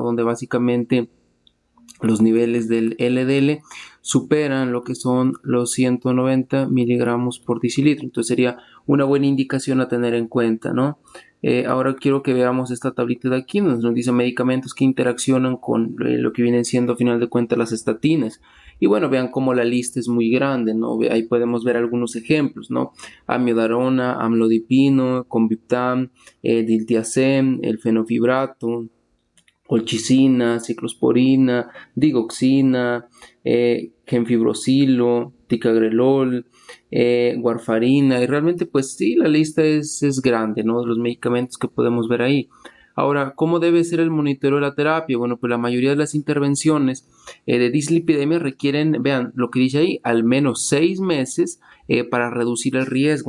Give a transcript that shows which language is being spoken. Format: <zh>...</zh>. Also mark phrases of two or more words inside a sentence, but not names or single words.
<es>Donde básicamente los niveles del LDL superan lo que son los 190 miligramos por decilitro. Entonces sería una buena indicación a tener en cuenta, ¿no? Ahora quiero que veamos esta tablita de aquí, donde nos dice medicamentos que interaccionan con lo que vienen siendo a final de cuentas las estatinas. Y bueno, vean cómo la lista es muy grande, ¿no? Ahí podemos ver algunos ejemplos, ¿no? Amiodarona, amlodipino, conviptam, diltiazem, el fenofibrato, colchicina, ciclosporina, digoxina, gemfibrosilo, ticagrelol, warfarina, y realmente pues sí, la lista es grande, ¿no? De los medicamentos que podemos ver ahí. Ahora, ¿cómo debe ser el monitoreo de la terapia? Bueno, pues la mayoría de las intervenciones de dislipidemia requieren, vean lo que dice ahí, al menos 6 meses para reducir el riesgo.</es>